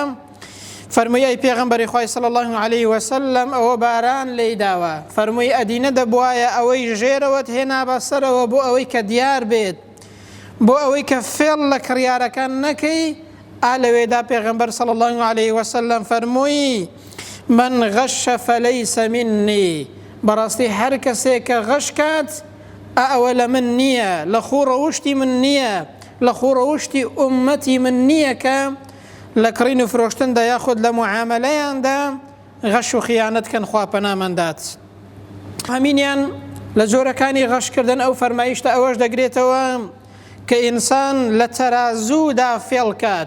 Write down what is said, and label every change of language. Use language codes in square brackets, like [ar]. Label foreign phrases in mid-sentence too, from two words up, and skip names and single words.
[ckb] فەرمووی: ئەی پێغەمبەری خۆی [ar] صلی الله علیه وسلم، [ckb] ئەوە باران لێی داوە. فەرمووی: ئەدینە دەبوایە ئەوەی ژێرەوەت هێنا بەسەرەوە بۆ ئەوەی کە دیار بێت، بۆ ئەوەی کە فێڵ لە کڕیارەکان نەکەی. لەوێدا پێغەمبەر [ar] صلی الله علیه وسلم [ckb] فەرمووی: [ar] من غش فليس مني. [ckb] بەڕاستی هەر کەسێک کە غەش کات، ئەوە لە من نییە، لە خوڕەوشتی من نییە، لە خوڕەوشتی ئومەتی من نییە کە لە کڕین و فرۆشتندا یاخود لە معاملەیاندا غەش و خیانەتکەن، خوا پەناماندات. هەمینیان لە جۆرەکانی غەشکردن ئەو فەرمایشتە ئەوەش دەگرێتەوە کە ئینسان لە تەرازوودا فێڵ کات.